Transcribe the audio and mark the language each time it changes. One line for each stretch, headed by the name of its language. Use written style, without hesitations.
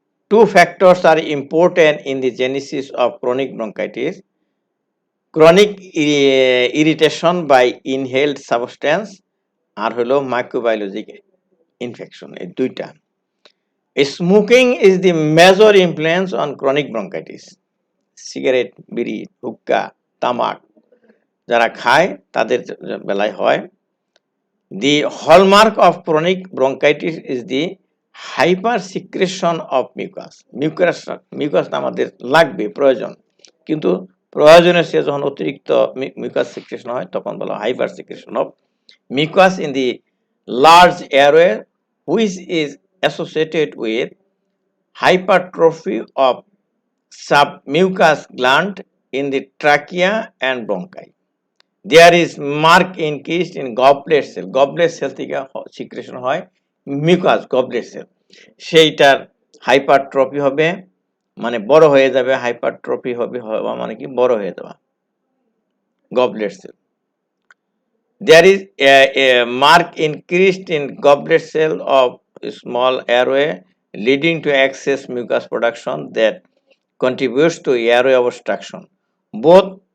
English: 2 factors are important in the genesis of chronic bronchitis: chronic irritation by inhaled substance
Bangla: আর হলো
English: Microbiologic infection.
Bangla: এই দুইটা।
English: Smoking is the major influence on chronic bronchitis.
Bangla: Cigarette, বিড়ি, হুক্কা, তামাক যারা খায় তাদের বেলায় হয়।
English: The hallmark of chronic bronchitis is the hypersecretion of mucus.
Bangla: Mucus আমাদের লাগবে, প্রয়োজন, কিন্তু প্রয়োজনের চেয়ে যখন অতিরিক্ত মিউকাস সিক্রেশন হয় তখন বলা
English: Hypersecretion of mucus in the large airway, which is associated with hypertrophy of submucous gland in the trachea and bronchi. There is marked increase in goblet cell.
Bangla: Goblet cell থেকে secretion হয় mucus, goblet sell, সেইটার hypertrophy হবে, মানে বড় হয়ে যাবে। Hypertrophy হবে মানে কি, বড় হয়ে যাওয়া, goblet sell.
English: There is a marked increase in goblet cell of small airway, leading to excess mucus production that contributes to airway obstruction. Both